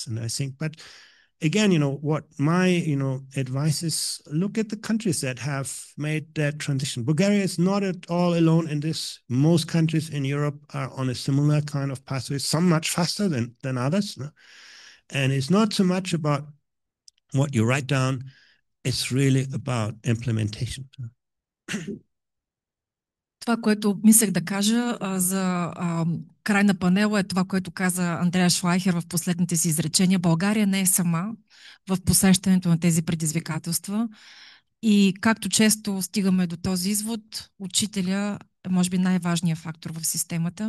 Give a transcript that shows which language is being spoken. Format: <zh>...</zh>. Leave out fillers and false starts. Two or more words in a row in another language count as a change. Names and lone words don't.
<en>And I think, but again, what my, advice is, look at the countries that have made that transition. Bulgaria is not at all alone in this. Most countries in Europe are on a similar kind of pathway, some much faster than others. No? And it's not so much about what you write down, it's really about implementation.</en> <bg>Това, което мислех да кажа за край на панела, е това, което каза Андрея Шлайхер в последните си изречения. България не е сама в посещането на тези предизвикателства. И както често стигаме до този извод, учителя е може би най-важният фактор в системата.</bg>